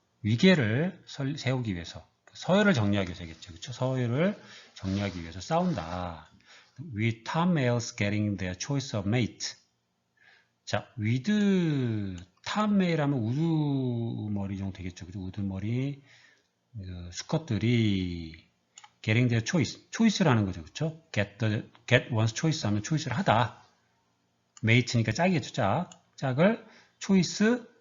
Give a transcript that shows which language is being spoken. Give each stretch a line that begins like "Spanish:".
Korean: 위계를 세우기 위해서, 서열을 정리하기 위해서겠죠. 그렇죠? 서열을 정리하기 위해서 싸운다.
English: With top males getting their choice of mate.
Korean: 자,
English: with top male
Korean: 하면 우두머리 정도 되겠죠. 그죠? 우두머리 수컷들이
English: getting their choice
Korean: 라는 거죠. 그렇죠?
English: get one's choice
Korean: 하면 choice를 하다. mate니까 짝이겠죠. 짝을 choice